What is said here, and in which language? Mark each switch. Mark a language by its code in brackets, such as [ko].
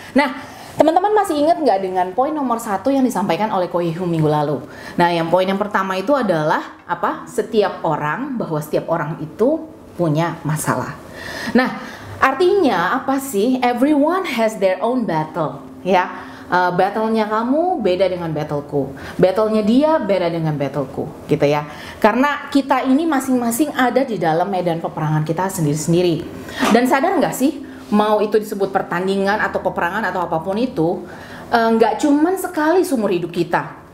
[id] Nah, teman-teman masih ingat nggak dengan poin nomor 1 yang disampaikan oleh Koyehu minggu lalu? Nah, yang poin yang pertama itu adalah apa? Bahwa setiap orang itu punya masalah. Nah, artinya apa sih? [en] Everyone has their own battle, ya. [id] Battle-nya kamu beda dengan battleku, battle-nya dia beda dengan battleku, gitu ya. Karena kita ini masing-masing ada di dalam medan peperangan kita sendiri-sendiri. Dan sadar nggak sih, mau itu disebut pertandingan atau peperangan atau apapun itu, nggak cuman sekali seumur hidup kita.